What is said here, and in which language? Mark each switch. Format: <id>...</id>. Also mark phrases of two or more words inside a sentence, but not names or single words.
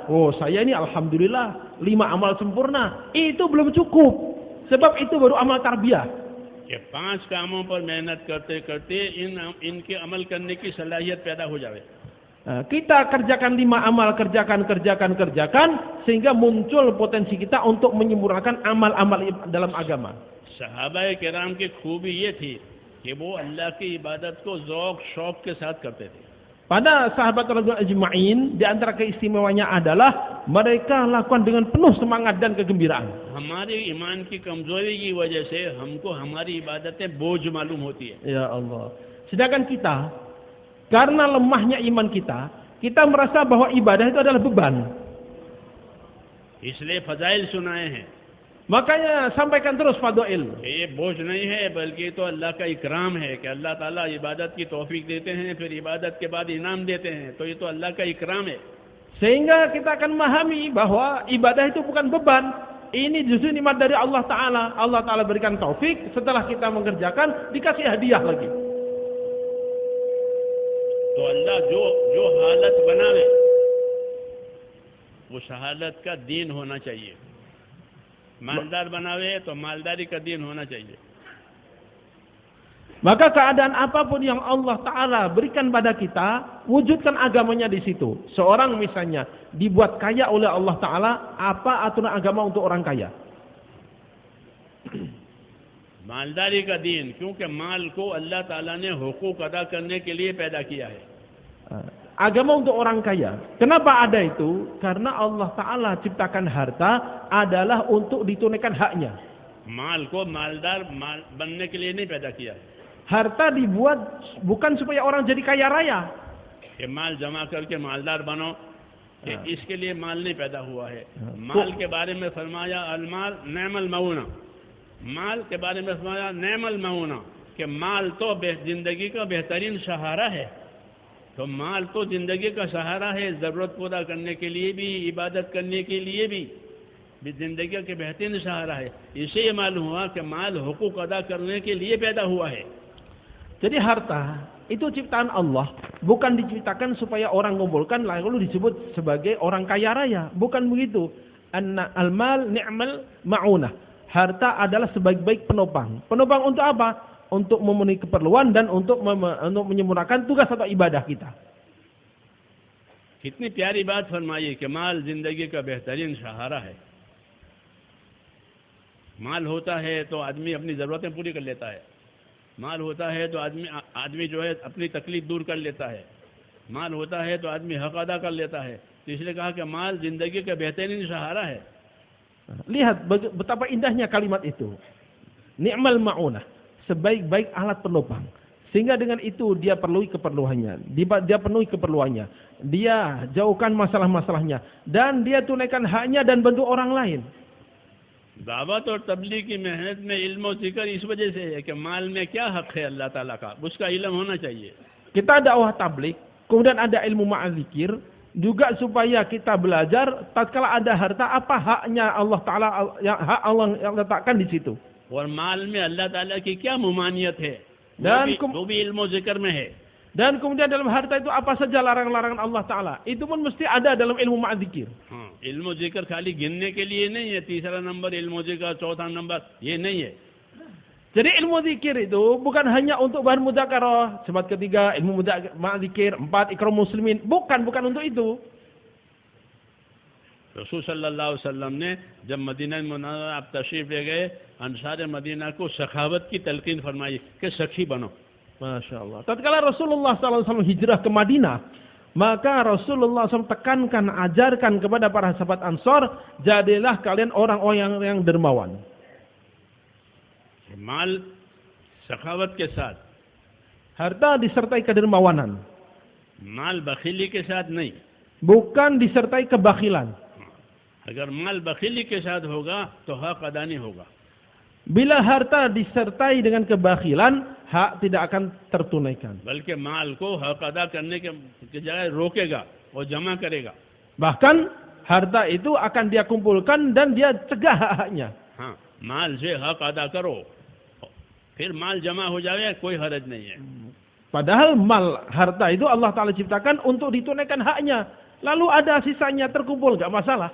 <id>Oh, saya ini alhamdulillah 5 amal sempurna. Itu belum cukup. Sebab itu baru amal tarbiyah.</id> <ur>کہ 5 کاموں پر محنت کرتے کرتے ان کے عمل کرنے کی صلاحیت پیدا ہو جائے.</ur> <id>Kita kerjakan 5 amal, kerjakan, sehingga muncul potensi kita untuk menyempurnakan amal-amal dalam agama.</id> <ur>صحابۂ کرام کی خوبی یہ تھی کہ وہ اللہ کی عبادت کو ذوق شوق کے ساتھ کرتے تھے.</ur> <id>Pada sahabat</id> <ar>radhiyallahu ajma'in,</ar> <id>di antara keistimewanya adalah mereka lakukan dengan penuh semangat dan kegembiraan.</id> <ur>ہمارے ایمان کی کمزوری کی وجہ سے ہم کو ہماری عبادتیں بوجھ معلوم ہوتی ہے.</ur> <ar>Ya Allah.</ar> <id>Sedangkan kita, karena lemahnya iman kita merasa bahwa ibadah itu adalah beban.</id> <ur>اس لیے فضائل سنائے ہیں.</ur> <id>Makanya sampaikan terus fadail.</id> <ur>یہ بوجھ نہیں ہے بلکہ تو اللہ کا اکرام ہے کہ اللہ تعالیٰ عبادت کی توفیق دیتے ہیں، پھر عبادت کے بعد انعام دیتے ہیں. تو یہ تو اللہ کا اکرام ہے.</ur> <id>Sehingga kita akan memahami bahwa ibadah itu bukan beban. Ini justru nikmat dari Allah Ta'ala. Allah Ta'ala berikan taufik, setelah kita mengerjakan dikasih hadiah lagi.</id> <ur>تو اللہ جو حالت بناوے اس حالت کا دین ہونا چاہیے. مالدار بناوے تو مالداری کا دین ہونا چاہیے.</ur> <id>Maka keadaan apapun yang Allah Ta'ala berikan pada kita, wujudkan agamanya di situ. Seorang misalnya dibuat kaya oleh Allah Ta'ala, apa aturan agama untuk orang kaya?</id> <ur>مالداری کا دین، کیونکہ مال کو اللہ تعالیٰ نے حقوق ادا کرنے کے لیے پیدا کیا ہے.</ur> <id>Agama untuk orang kaya. Kenapa ada itu? Karena Allah Ta'ala ciptakan harta adalah untuk ditunaikan haknya.</id> <ur>مال کو مالدار بننے کے لیے نہیں پیدا کیا ہے.</ur> <id>Harta dibuat bukan supaya orang jadi kaya raya.</id> <ur>کہ مال جمع کر کے مالدار بنو، کہ اس کے لیے مال نہیں پیدا ہوا ہے. مال کے بارے میں فرمایا</ur> <ar>المال نعم المعونة.</ar> <ur>مال کے بارے میں فرمایا</ur> <ar>نعم المعونة</ar> <ur>کہ مال تو زندگی کا بہترین سہارا ہے. تو مال تو زندگی کا سہارا ہے، ضرورت پورا کرنے کے لیے بھی، عبادت کرنے کے لیے بھی زندگی کے بہترین سہارا ہے. اس سے یہ معلوم ہوا کہ مال حقوق ادا کرنے کے لیے پیدا ہوا ہے.</ur> <id>Jadi harta itu ciptaan Allah, bukan diciptakan supaya orang mengumpulkan lalu disebut sebagai orang kaya raya. Bukan begitu.</id> <ar>المال نعم المعونة.</ar> <id>Harta adalah sebaik-baik penopang. Penopang untuk apa? Untuk memenuhi keperluan dan untuk menyempurnakan tugas atau ibadah kita.</id> <ur>کتنی پیاری بات فرمائی کہ مال زندگی کا بہترین سہارا ہے. مال ہوتا ہے تو آدمی اپنی ضرورتیں پوری کر لیتا ہے. مال ہوتا ہے تو آدمی جو ہے اپنی تکلیف دور کر لیتا ہے. مال ہوتا ہے تو آدمی حق ادا کر لیتا ہے۔ تو اس لیے کہا کہ مال زندگی کا بہترین سہارا ہے.</ur> <id>Lihat betapa indahnya kalimat itu.</id> <ar>نعم المعونة,</ar> <id>sebaik-baik alat penopang. Sehingga dengan itu dia penuhi keperluannya. Dia penuhi keperluannya. Dia jauhkan masalah-masalahnya. Dan dia tunaikan haknya dan bantu orang lain.</id> <ur>دعوت اور تبلیغ کی محنت میں علم اور ذکر اس وجہ سے ہے کہ مال میں کیا حق ہے اللہ تعالیٰ کا، اس کا علم ہونا چاہیے.</ur> <id>Kita dakwah tabligh, kemudian ada ilmu ma'adzikir, juga supaya kita belajar tatkala ada harta apa haknya Allah Ta'ala, hak Allah yang letakkan di situ.</id> <ur>اور مال میں اللہ تعالیٰ کی کیا ممانعت ہے، وہ بھی علم اور ذکر میں ہے.</ur> <id>Dan kemudian dalam harta itu apa saja larangan-larangan Allah Ta'ala, itu pun mesti ada dalam ilmu ma'adzikir.</id> <ur>ہاں، علم ذکر خالی گننے کے لیے نہیں ہے، 3را نمبر علم ذکر، 4تھا نمبر، یہ نہیں ہے.</ur> <id>Jadi ilmu zikir itu bukan hanya untuk bahan mudzakarah, sebat ketiga ilmu ma'adzikir, 4 ikram muslimin, bukan untuk itu.</id> <ur>رسول</ur> <ar>صلى الله عليه وسلم</ar> <ur>نے جب مدینہ منورہ آپ تشریف لے گئے، انصار مدینہ کو سخاوت کی تلقین فرمائی کہ سخی بنو.</ur> <ar>Masya Allah.</ar> <id>Tatkala Rasulullah SAW hijrah ke Madinah, maka Rasulullah SAW tekankan, ajarkan kepada para sahabat Ansor, jadilah kalian orang-orang yang dermawan.</id> <ur>مال سخاوت کے ساتھ,</ur> <id>harta disertai kedermawanan,</id> <ur>مال بخیلی کے ساتھ نہیں.</ur> <id>bukan disertai kebakilan.</id> <ur>اگر مال بخیلی کے ساتھ ہوگا تو حق ادا نہیں ہوگا.</ur> <id>Bila harta disertai dengan kebakilan, hak tidak akan tertunaikan.</id> <ur>بلکہ مال کو حق ادا کرنے کے جگہ روکے گا اور جمع کرے گا.</ur> <id>Bahkan harta itu akan dia kumpulkan dan dia cegah hak-haknya.</id> <ur>ہاں، مال سے حق ادا کرو، پھر مال جمع ہو جائے، کوئی حرج نہیں ہے.</ur> <id>Padahal mal, harta itu Allah Ta'ala ciptakan untuk ditunaikan haknya. Lalu ada sisanya terkumpul, gak masalah.</id>